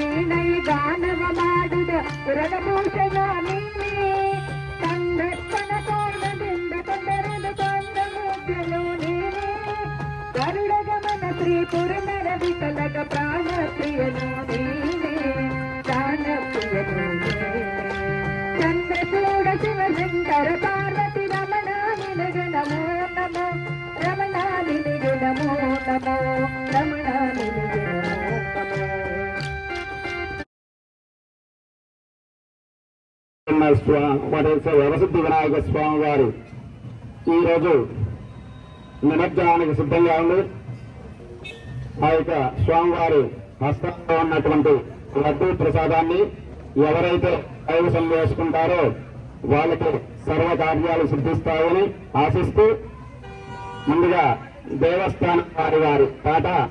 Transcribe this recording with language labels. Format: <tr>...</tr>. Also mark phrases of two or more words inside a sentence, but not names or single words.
<kn>ವೀಣೈ ಗಾನವ ಮಾಡಿದ ಪುರಭೂಷಣ ನೀನೇ ಸಂರಕ್ಷಣ ಕೋಣದಿಂದ ಕೊಂಡರೆದು ಕೊಂಡ ಮುದ್ರನು ನೀನೇ ಗರುಡ ಗಮನ ಶ್ರೀ ಪುರನರ ವಿಠಲಗ ಪ್ರಾಣ ಪ್ರಿಯನು ನೀನೇ ಪ್ರಾಣ ಪ್ರಿಯನು ನೀನೇ ಚಂದ್ರಚೂಡ ಶಿವಶಂಕರ ಪಾರ್ವತಿ ರಮಣ ನಿನಗೆ ನಮೋ ನಮೋ ರಮಣ ನಿನಗೆ ನಮೋ ನಮೋ ರಮಣ ನಿನಗೆ ನಮೋ</kn> <te>నమో. వరసిద్ధి వినాయక స్వామి వారు ఈరోజు నిమజ్జనానికి సిద్ధంగా ఉంది. ఆ యొక్క స్వామివారి హస్తంలో ఉన్నటువంటి లడ్డూ ప్రసాదాన్ని ఎవరైతే కైవసం చేసుకుంటారో వాళ్ళకి సర్వకార్యాలు సిద్ధిస్తాయని ఆశిస్తూ ముందుగా దేవస్థానం వారి పాట</te>